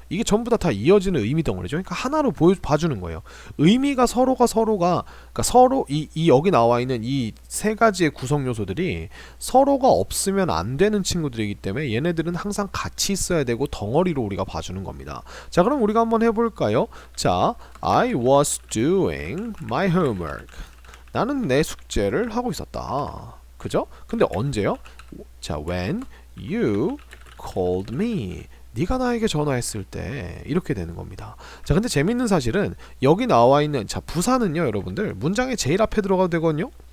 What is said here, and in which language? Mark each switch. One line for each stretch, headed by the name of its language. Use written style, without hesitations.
Korean: 이게 전부 다 이어지는 의미 덩어리죠. 그러니까 하나로 봐주는 거예요. 의미가 서로가 그러니까 서로 이 여기 나와 있는 이 세 가지의 구성 요소들이 서로가 없으면 안 되는 친구들이기 때문에 얘네들은 항상 같이 있어야 되고 덩어리로 우리가 봐주는 겁니다. 자, 그럼 우리가 한번 해볼까요?
English: 자, I was doing my homework.
Korean: 나는 내 숙제를 하고 있었다. 그죠? 근데 언제요? 자,
English: when you called me.
Korean: 네가 나에게 전화했을 때 이렇게 되는 겁니다. 자, 근데 재밌는 사실은 여기 나와 있는 자 부사는요, 여러분들 문장의 제일 앞에 들어가도 되거든요.